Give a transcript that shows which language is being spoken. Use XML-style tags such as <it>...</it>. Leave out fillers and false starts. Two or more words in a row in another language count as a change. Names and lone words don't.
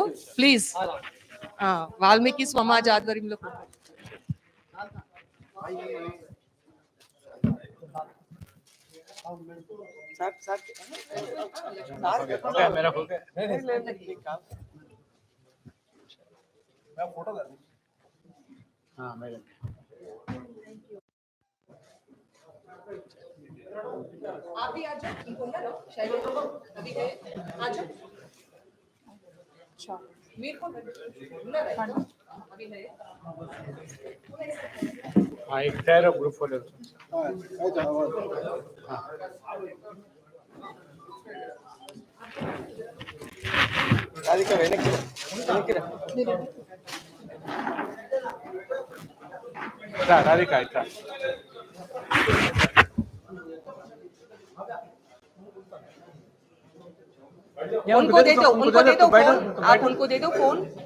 <te>ప్లీజ్ వాల్మీకి సమాజ్ ఆధ్వర్యంలో</te> <hi>मेरा हो गया हाँ मेरा आप भी आ जाओ, इनको ले लो, शैलेंद्र अभी गए, आ जाओ। अच्छा, मीर को बुला रहे हैं, अभी है। हाँ एक ठहरो ग्रुप फोटो</hi> <te>రాధిక వెనక్కి</te> <hi>राधिका इतना उनको दे दो फोन, आप उनको दे दो फोन।</hi>